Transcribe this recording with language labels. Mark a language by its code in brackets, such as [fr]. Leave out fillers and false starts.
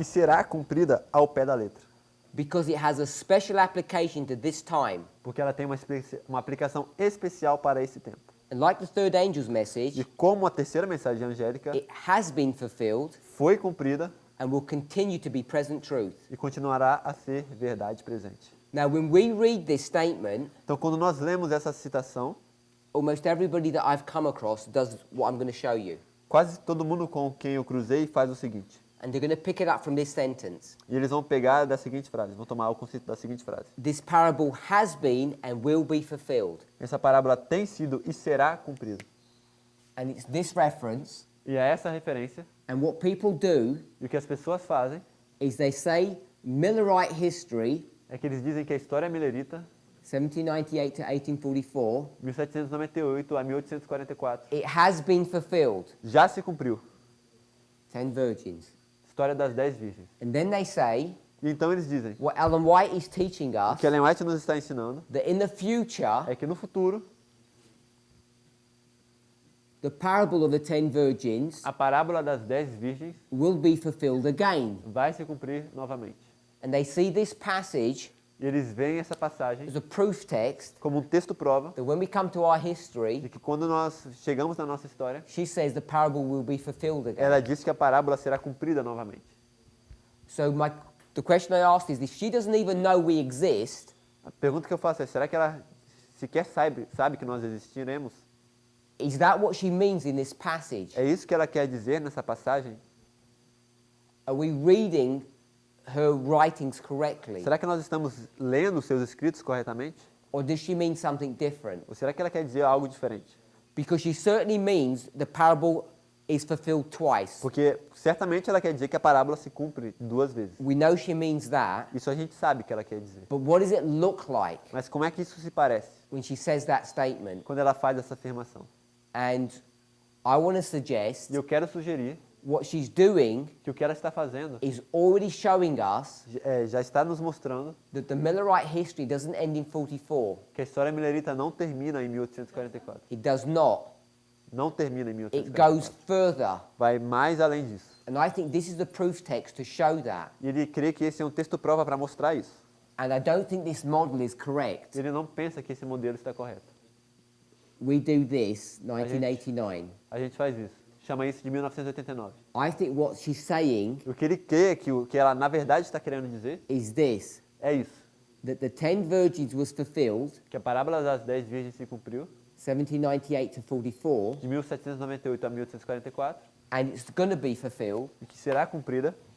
[pt] e será cumprida ao pé da letra. [en] because it has a special application to this time. [pt] Porque ela tem uma aplicação especial para esse tempo. [en] And like the third angel's message, [pt] E como a terceira mensagem angélica [en] it has been fulfilled [pt] foi cumprida [en] and will continue to be present truth. [pt] e continuará a ser verdade presente. [en] Now, when we read this statement, [pt] Então, quando nós lemos essa citação, [en] almost everybody that I've come across does what I'm going to show you. [pt] quase todo mundo com quem eu cruzei faz o seguinte. [en] And they're going to pick it up from this sentence. [pt] E eles vão pegar da seguinte frase, vão tomar o conceito da seguinte frase. [en] This parable has been and will be fulfilled. [pt] Essa parábola tem sido e será cumprida. [en] And it's this reference. [pt] E é essa referência. [en] And what people do [pt] E o que as pessoas fazem [en] is they say Millerite history, [pt] é que eles dizem que a história millerita, [en] 1798 to 1844, [pt] 1798 a 1844, [en] it has been fulfilled. [pt] já se cumpriu. [en] 10 virgins. [pt] História das 10 virgens. [en] And then they say, [pt] E então eles dizem, [en] what Ellen White is teaching [pt] o [en] us, [pt] que Ellen White nos está ensinando [en] that in the future, [pt] é que no futuro, [en] the parable of the 10 virgins [pt] a parábola das 10 virgens [en] will be fulfilled again. [pt] vai se cumprir novamente. [en] And they see this passage [pt] E eles veem essa passagem [en] as a proof text [pt] como um texto prova [en] that when we come to our history, [pt] de que quando nós chegamos na nossa história, [en] she says the parable will be fulfilled again. [pt] ela diz que a parábola será cumprida novamente. [en] So the question I asked is, if she doesn't even know we exist, [pt] A pergunta que eu faço é, será que ela sequer sabe que nós existiremos? [en] is that what she means in this passage? [pt] É isso que ela quer dizer nessa passagem? [en] Are we reading her writings correctly? [pt] Será que nós estamos lendo seus escritos corretamente? [en] Or does she mean something different? [pt] Ou será que ela quer dizer algo diferente? [en] Because she certainly means the parable is fulfilled twice. [pt] Porque certamente ela quer dizer que a parábola se cumpre 2 vezes. [en] We know she means that, [pt] Isso a gente sabe que ela quer dizer. [en] but what does it look like [pt] Mas como é que isso se parece [en] when she says that statement? [pt] quando ela faz essa afirmação? [en] And I want to suggest [pt] E eu quero sugerir [en] what she's doing [pt] que o que ela está fazendo [en] is already showing us [pt] já está nos mostrando [en] that the Millerite history doesn't end in 44. [pt] que a história millerita não termina em 1844. [en] It does not. [pt] Não termina em [en] It goes [pt] 1844. [en] further. [pt] Vai mais além disso. [en] And I think this is the proof text to show that. [pt] E ele crê que esse é um texto prova para mostrar isso. [en] And I don't think this model is correct. [pt] Ele não pensa que esse modelo está correto. [en] We do this, 1989. [pt] A gente faz isso. Chama isso de 1989. [en] I think what she's saying [pt] O que ele crê que o que ela na verdade está querendo dizer [en] is this, [pt] é isso. [en] that the 10 virgins was fulfilled, [pt] Que a parábola das 10 virgens se cumpriu [en] 1798 to 44, [pt] de 1798 a 1844 [en] and it's going to be fulfilled [pt] e que será cumprida